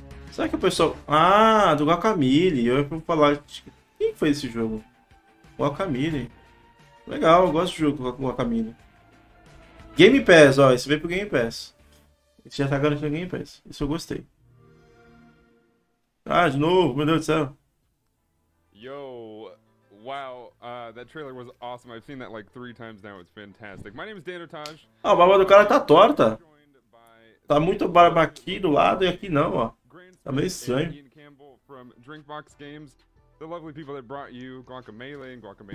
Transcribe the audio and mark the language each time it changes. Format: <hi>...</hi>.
<pt>Será que o pessoal... Ah, do Guacamelee. Eu ia falar... Quem foi esse jogo? Guacamelee. Legal, eu gosto de jogo com Guacamelee. Game Pass, ó. Esse veio pro Game Pass. Esse já tá garantido no Game Pass. Isso eu gostei. Ah, de novo, meu Deus do céu.</pt> <en>Yo, wow, that trailer was awesome. I've seen that like 3 times now. It's fantastic. My name is Dan Otage.</en> <pt>Ah, a barba do cara tá torta. Tá muito barba aqui do lado e aqui não, ó. Tá meio estranho.</pt> <en>From Drinkbox Games, the lovely people that brought you Guacamelee and Guacamelee.</en>